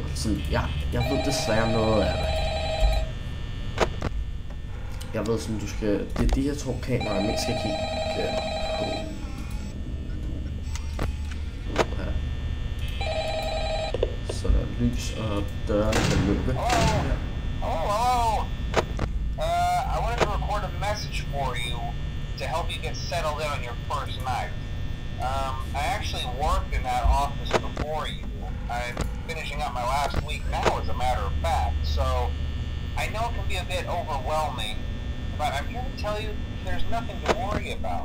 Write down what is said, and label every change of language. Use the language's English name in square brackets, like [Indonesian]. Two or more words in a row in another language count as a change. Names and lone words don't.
[Danish] Sådan, jeg ved desværre noget af det. Jeg ved sådan, du skal... Det er de her to kameraer, man skal kigge på. Så der er lys, og dørene kan lukke. [English] Hello. I wanted to record a message for you to help you get settled in on your first night. I actually worked in that office before you. I'm finishing up my last week now, as a matter of fact, so I know it can be a bit overwhelming, but I'm here to tell you there's nothing to worry about.